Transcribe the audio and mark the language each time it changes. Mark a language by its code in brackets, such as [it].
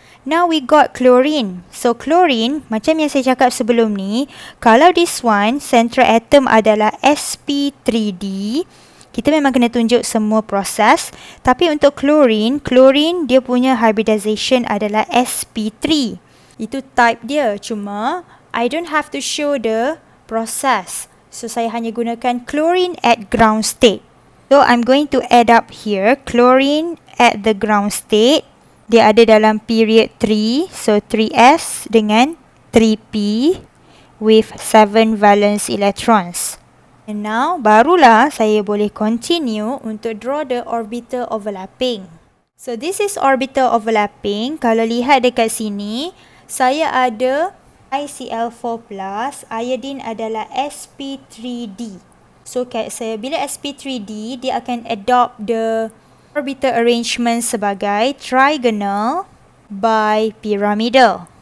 [en] Now we got chlorine. So chlorine, [ms] macam yang saya cakap sebelum ni, kalau [en] this one, [ms] central atom adalah sp3d, kita memang kena tunjuk semua proses. Tapi untuk chlorine dia punya hybridization adalah sp3. Itu type dia. [en] Cuma, I don't have to show the process. So [ms] saya hanya gunakan [en] chlorine at ground state. So I'm going to add up here, chlorine at the ground state. [ms] Dia ada dalam period 3, so 3s dengan 3p [en] with 7 valence electrons. And now, [ms] barulah saya boleh [en] continue untuk draw the orbital overlapping. So this is orbital overlapping. [ms] Kalau lihat dekat sini, saya ada ICl4+, iodine adalah sp3d. [en] So bila sp3d, [ms] dia akan [en] adopt the orbital arrangement sebagai trigonal bipyramidal.